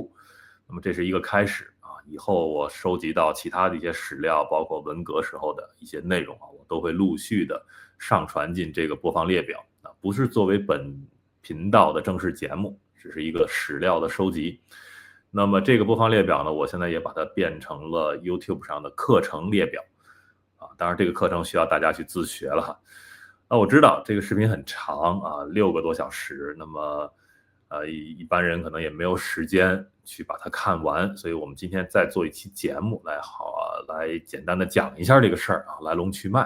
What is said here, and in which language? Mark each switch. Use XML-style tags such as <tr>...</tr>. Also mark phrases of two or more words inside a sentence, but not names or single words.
<zh>那麼這是一個開始啊，以後我收集到其他的一些史料，包括文革時候的一些內容我都会陸續的上傳進這個播放列表啊，不是作為本頻道的正式節目，只是一個史料的收集。那麼這個播放列表呢，我現在也把它变成了 YouTube 上的課程列表啊。當然这個課程需要大家去自學了。那我知道這個視頻很長啊，6個多小時，那麼一般人可能也沒有時間去把它看完，所以我們今天再做一期節目來簡單的講一下這個事兒啊，來龍去脈。</zh>